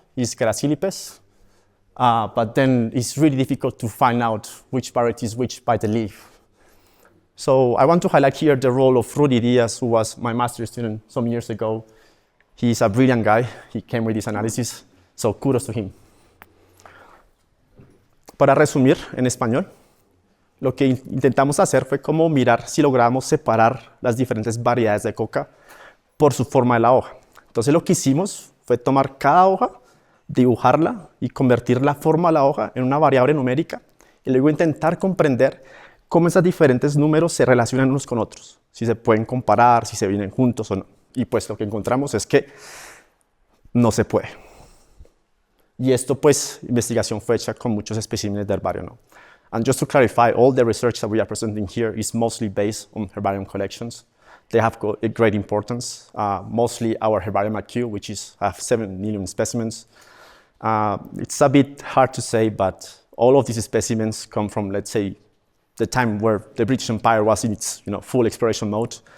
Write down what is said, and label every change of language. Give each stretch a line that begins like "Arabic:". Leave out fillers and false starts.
English: is Gracilipes, but then it's really difficult to find out which variety is which by the leaf. So I want to highlight here the role of Rudy Diaz, who was my master's student some years ago. He's a brilliant guy. He came with this analysis, so kudos to him.
Spanish: Para resumir en español, lo que intentamos hacer fue como mirar si logramos separar las diferentes variedades de coca por su forma de la hoja. Entonces lo que hicimos fue tomar cada hoja, dibujarla y convertir la forma de la hoja en una variable numérica y luego intentar comprender cómo esos diferentes números se relacionan unos con otros, si se pueden comparar, si se vienen juntos o no. Y pues lo que encontramos es que no se puede. Y esto pues, investigación fue hecha con muchos especímenes de herbario, ¿no?
English: And just to clarify, all the research that we are presenting here is mostly based on herbarium collections. They have a great importance. Mostly our herbarium at Kew, which have 7 million specimens. It's a bit hard to say, but all of these specimens come from, let's say, the time where the British Empire was in its full exploration mode.